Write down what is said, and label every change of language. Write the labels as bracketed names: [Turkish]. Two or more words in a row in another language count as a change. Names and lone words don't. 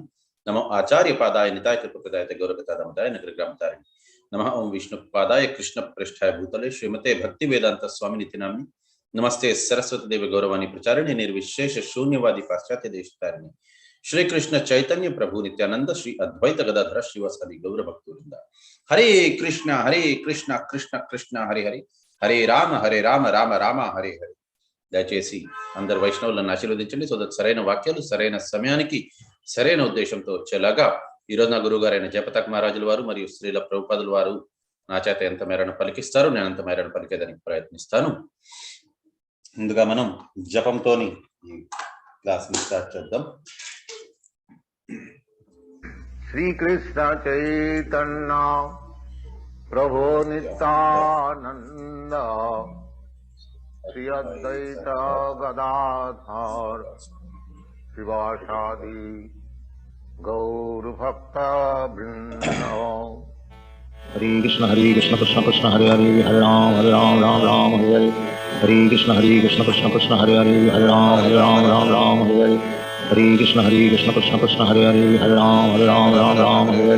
[Sanskrit] नमो आचार्य पादाय निताय कृपप्रदाय गौरकथादामोदाय नगरग्रामतारिणे। नमः ओं विष्णुपादाय कृष्णपृष्ठाय भूतले श्रीमते भक्तिवेदांत स्वामिनिति नाम्नि। नमस्ते सरस्वती देवी गौरवाणी प्रचारिणे निर्विशेष शून्यवादी पाश्चात्य देशतारिणे। श्री कृष्ण चैतन्य प्रभु नित्यानंद श्री अद्वैत गदाधर श्रीवासादि गौर भक्तवृंद। हरे कृष्ण कृष्ण कृष्ण हरे हरे, हरे राम राम राम हरे हरे। [Telugu] దయచేసి అందరు వైష్ణవులను ఆశీర్వదించండి. [English] so that [Telugu] సరైన వాక్యాలు సరైన సమయానికి సరైన ఉద్దేశంతో వచ్చేలాగా ఈరోజు నా గురువు గారైన జయపతాక్ మహారాజుల వారు మరియు శ్రీల ప్రభుపాదుల వారు నా చేత ఎంత మేరను పలికిస్తారో నేను అంత మేరను పలికేదానికి ప్రయత్నిస్తాను. ముందుగా మనం జపంతోని ఈ క్లాస్ ని స్టార్ట్ చేద్దాం. [Sanskrit] శ్రీకృష్ణ చైతన్య ప్రభు నిత్యానంద श्री अद्वैत गदाधर शिवासादि गौर भक्त वृंद। हरे कृष्ण कृष्ण कृष्ण हरे हरे, हरे राम राम राम हरे हरे। हरे कृष्ण कृष्ण कृष्ण हरे हरे, हरे राम राम हरे हरे। हरे कृष्ण कृष्ण कृष्ण हरे हरे, हरे राम राम हरे हरे।